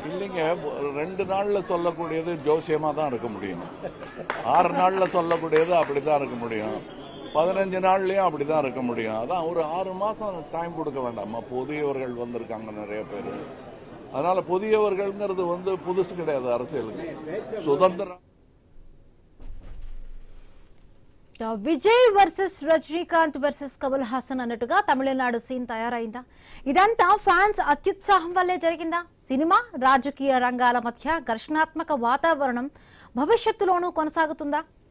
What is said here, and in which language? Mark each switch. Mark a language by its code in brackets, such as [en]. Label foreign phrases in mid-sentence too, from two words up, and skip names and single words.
[ta] இல்லைங்க, 2 நாளில் சொல்லக்கூடியது ஜோசியமாக தான் இருக்க முடியும். 6 நாளில் சொல்லக்கூடியது அப்படி தான் இருக்க முடியும். 15 நாள்லயும் அப்படிதான் இருக்க முடியும். அதான் ஒரு 6 மாசம் டைம் கொடுக்க வேண்டாமா? புதியவர்கள் வந்திருக்காங்க நிறைய பேர். அதனால புதியவர்கள்ங்கிறது புதுசு கிடையாது அரசியலுக்கு. சுதந்திரம். [te] విజయ్ వర్సెస్ రజనీకాంత్ వర్సెస్ కమల్ హాసన్ అన్నట్టుగా తమిళనాడు సీన్ తయారైందా? ఇదంతా ఫ్యాన్స్ అత్యుత్సాహం వల్లే జరిగిందా? సినిమా రాజకీయ రంగాల మధ్య ఘర్షణాత్మక వాతావరణం భవిష్యత్తులోనూ కొనసాగుతుందా?